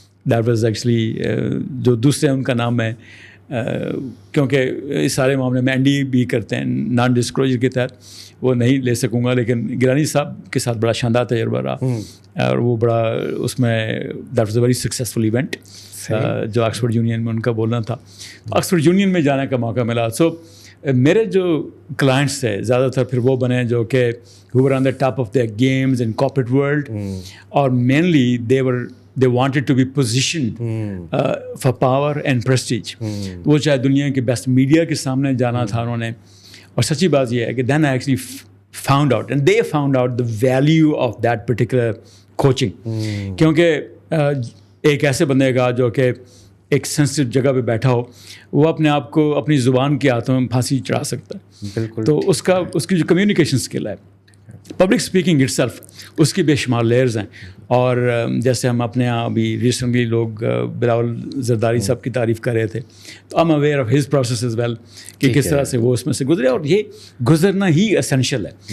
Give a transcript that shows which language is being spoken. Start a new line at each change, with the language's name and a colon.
English: that was actually
Urdu: جو دوسرے ان کا نام ہے, کیونکہ اس سارے معاملے میں NDA کرتے ہیں نان ڈسکلوجر کے تحت, وہ نہیں لے سکوں گا, لیکن گیلانی صاحب کے ساتھ بڑا شاندار تجربہ رہا, اور وہ بڑا اس میں
English: that was a very successful event
Urdu: جو آکسفورڈ یونین میں ان کا بولنا تھا. آکسفورڈ یونین میں جانے کا موقع ملا. سو میرے جو کلائنٹس تھے زیادہ تر پھر وہ بنے جو کہ
English: who were on the top of their games in corporate world,
Urdu: اور
English: mainly they wanted to be positioned for power and prestige.
Urdu: وہ چاہے دنیا کے بیسٹ میڈیا کے سامنے جانا تھا انہوں نے. اور سچی بات یہ ہے کہ
English: then I actually found out and they found out the value of that particular coaching.
Urdu: کیونکہ ایک ایسے بندے کا جو کہ ایک سینسٹیو جگہ پہ بیٹھا ہو, وہ اپنے آپ کو اپنی زبان کے ہاتھوں میں پھانسی چڑھا سکتا ہے. بالکل. تو اس کی جو کمیونیکیشن اسکل ہے, پبلک اسپیکنگ اٹ سیلف, اس کی بے شمار لیئرز ہیں. اور جیسے ہم اپنے یہاں ابھی ریسنٹلی لوگ بلاول زرداری صاحب کی تعریف کر رہے تھے, تو
English: I am aware of his process as well
Urdu: کہ کس طرح سے وہ اس میں سے گزرے, اور یہ گزرنا ہی اسینشیل ہے.